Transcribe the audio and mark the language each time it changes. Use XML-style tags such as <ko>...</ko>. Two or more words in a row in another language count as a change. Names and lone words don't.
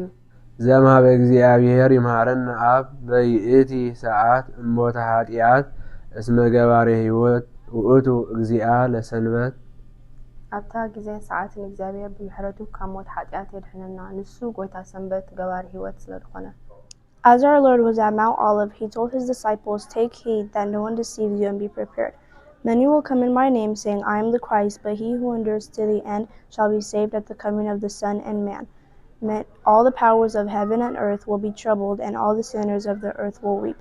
<gez>ዘምሃበ እግዚአብሔር ይምሃረነ ኣብ በይእቲ ሰዓት እሞተ ኃጢአት እስመ ገባሬ ሕይወት ውእቱ እግዚአ ለሰንበት።</gez> <ti>ኣብታ ጊዜን ሰዓትን እግዚአብሔር ብምሕረቱ ካብ ሞት ኃጢአት የድሕነና፣ ንሱ ጎይታ ሰንበት ገባሪ ሕይወት ስለዝኾነ።</ti> <en>As our Lord was at Mount Olive, he told his disciples, "Take heed that no one deceives you, and be prepared. Many will come in my name, saying, I am the Christ, but he who endures to the end shall be saved at the coming of the Son and Man. meant all the powers of heaven and earth will be troubled, and all the sinners of the earth will weep.</en>